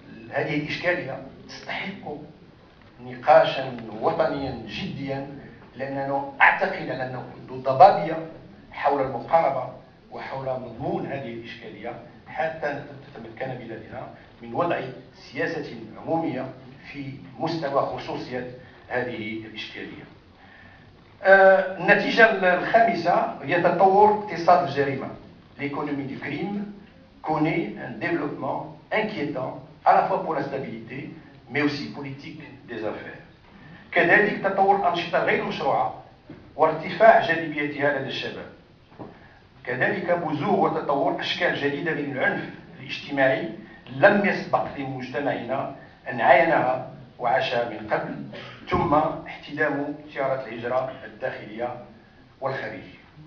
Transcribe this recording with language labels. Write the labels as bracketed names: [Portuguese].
[Arabic] هذه الإشكالية تستحق نقاشا وطنيا جديا، لأننا أعتقد أنه ضبابية حول المقاربة وحول مضمون هذه الإشكالية حتى تتمكن بلادنا من وضع سياسة عمومية في مستوى خصوصية هذه الإشكالية. النتيجة الخامسة هي تطور اقتصاد الجريمة. [French] L'économie du crime connaît un développement inquiétant à la fois pour la stabilité mais aussi politique des affaires. [Arabic] كذلك تطور الأنشطة غير مشروعة وارتفاع جاذبيتها لدى الشباب. كذلك بزوغ وتطور أشكال جديدة من العنف الاجتماعي لم يسبق لمجتمعنا أن عاينها وعاشها من قبل. ثم احتدام تيارات الهجرة الداخلية والخارجية.